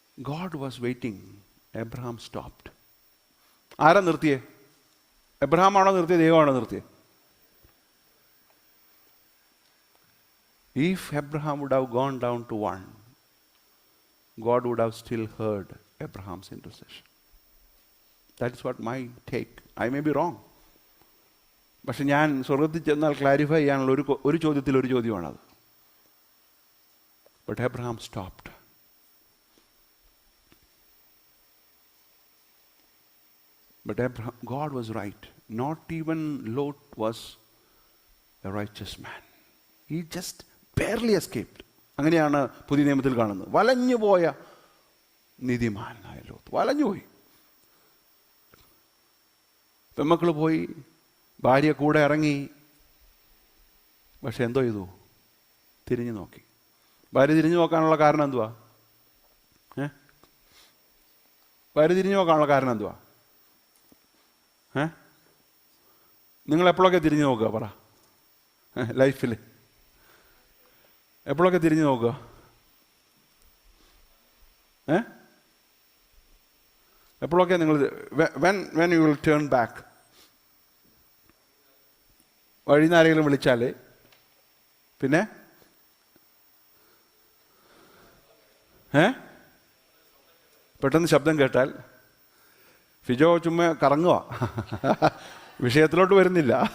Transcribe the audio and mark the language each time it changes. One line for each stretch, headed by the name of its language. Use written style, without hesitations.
English: God was waiting. Abraham stopped.
Malayalam: ആരാ നിർത്തിയേ? Abraham ആണോ നിർത്തിയത്? ദൈവമാണോ നിർത്തിയത്?
English: If Abraham would have gone down to 1, God would have still heard Abraham's intercession. That is what my take. I may be wrong.
Malayalam: പക്ഷെ ഞാൻ സ്വർഗത്തിൽ ചെന്നാൽ clarify ചെയ്യാനുള്ള ഒരു ചോദ്യത്തിൽ ഒരു ചോദ്യമാണത്.
English: But Abraham stopped. But God was right. Not even Lot was a righteous man. He just barely escaped.
Malayalam: അങ്ങനെയാണ് പുതിയ നിയമത്തിൽ കാണുന്നത്. വലഞ്ഞുപോയ നീതിമാനായ ലോത്ത് വലഞ്ഞുപോയി. പെമ്മക്കൾ പോയി, ഭാര്യ കൂടെ ഇറങ്ങി. പക്ഷെ എന്തോ ചെയ്തു? തിരിഞ്ഞു നോക്കി. ഭാര്യ തിരിഞ്ഞു നോക്കാനുള്ള കാരണം എന്തുവാ? ഭാര്യ തിരിഞ്ഞു നോക്കാനുള്ള കാരണം എന്തുവാ? നിങ്ങൾ എപ്പോഴൊക്കെ തിരിഞ്ഞു നോക്കുക? പറ. ലൈഫിൽ എപ്പോഴൊക്കെ തിരിഞ്ഞു നോക്കുക? എപ്പോഴൊക്കെ നിങ്ങൾ
English: when you will turn back?
Malayalam: വഴിന്ന് ആരെങ്കിലും വിളിച്ചാൽ, പിന്നെ പെട്ടെന്ന് ശബ്ദം കേട്ടാൽ, ഫിജോ ചുമ്മാ കറങ്ങുക, വിഷയത്തിലോട്ട് വരുന്നില്ല.